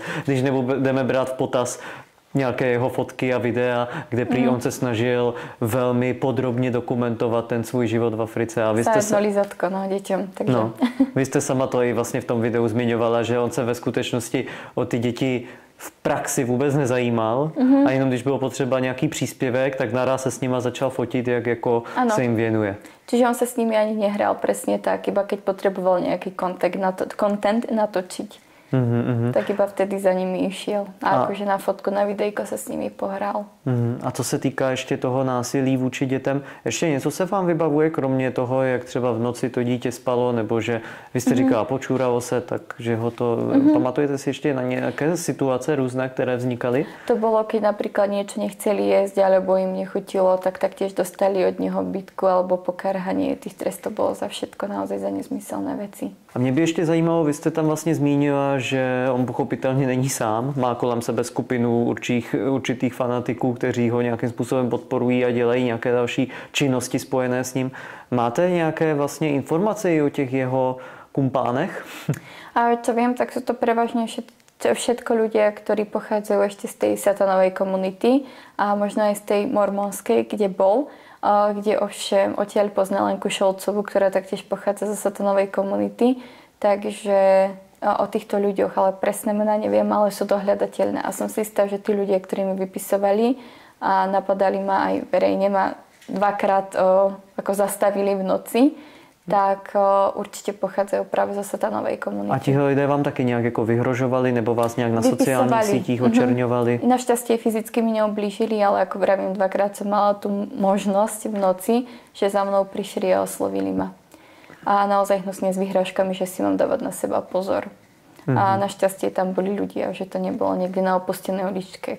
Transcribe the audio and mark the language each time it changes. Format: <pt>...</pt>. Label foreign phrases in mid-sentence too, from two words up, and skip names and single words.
<cs>Když nebudeme brát v potaz nějaké jeho fotky a videa, kde prý on se snažil velmi podrobně dokumentovat ten svůj život v Africe. A vy jste</cs> <sk>lízatko, děťom. Takže.</sk> <cs>No, vy jste sama to i vlastně v tom videu zmiňovala, že on se ve skutečnosti o ty děti v praxi vůbec nezajímal a jenom když bylo potřeba nějaký příspěvek, tak naraz se s nima začal fotit, jak jako se jim věnuje.</cs> <sk>Čiže on se s nimi ani nehral presne tak, iba keď potreboval nejaký content natočiť. Tak iba vtedy za nimi išiel.</sk> <cs>A akože na fotku, na videjko se s nimi pohrál. A co se týká ještě toho násilí vůči dětem, ještě něco se vám vybavuje, kromě toho, jak třeba v noci to dítě spalo, nebo že vy jste říkala, počúralo se, takže ho to... Pamatujete si ještě na nějaké situace různé, které vznikaly?</cs> <sk>To bolo, keď napríklad niečo nechceli jesť, alebo im nechutilo, tak taktiež dostali od neho bitku alebo pokarhanie. Tých trestov bolo za všetko, naozaj za nezmyselné veci.</sk> <cs>A mě by ještě zajímalo, vy jste tam vlastně zmínila, že on pochopitelně není sám, má kolem sebe skupinu určitých fanatiků, kteří ho nějakým způsobem podporují a dělají nějaké další činnosti spojené s ním. Máte nějaké vlastně informace o těch jeho kumpánech?</cs> <sk>A čo viem, tak sú to prevažne všetko ľudia, ktorí pochádzajú ešte z tej satanovej komunity a možno aj z tej mormonskej, kde bol, kde ovšem odtiaľ poznal Lenku Šolcovú, ktorá taktiež pochádza zo satanovej komunity. Takže o týchto ľuďoch, ale presné mená neviem, ale sú dohľadateľné. A som si istá, že tí ľudia, ktorí mi vypisovali a napadali ma aj verejne, ma dvakrát ako zastavili v noci, tak určitě pochádzajú právě zo satanovej komunity.</sk> <cs>A tihle lidé vám taky nějak jako vyhrožovali nebo vás nějak na sociálních sítích očerňovali?</cs> <sk>Našťastie fyzicky mi neoblížili, ale ako vravím, dvakrát som mala tú možnosť v noci, že za mnou prišli a oslovili ma. A naozaj hnusne s vyhrážkami, že si mám dávať na seba pozor. A našťastie tam boli ľudia, že to nebolo niekde na opustenej uličke.</sk>